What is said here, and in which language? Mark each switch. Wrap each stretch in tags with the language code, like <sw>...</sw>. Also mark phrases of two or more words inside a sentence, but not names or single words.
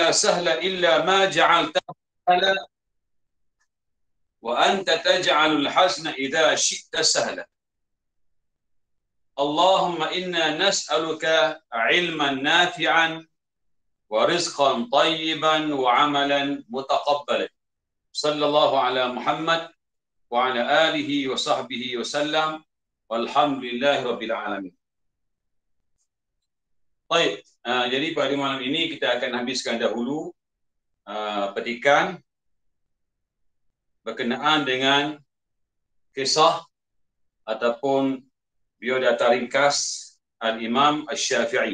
<ar>سهلا إلا ما جعلته سهلا وأنت تجعل الحزن إذا شئت سهلا. اللهم إنا نسألك علما نافعا ورزقا طيبا وعملا متقبلا. صلى الله على محمد وعلى آله وصحبه وسلم. والحمد لله رب العالمين.</ar> <ms>Baik, jadi pada malam ini kita akan habiskan dahulu petikan berkenaan dengan kisah ataupun biodata ringkas Al-Imam Asy-Syafi'i.</ms>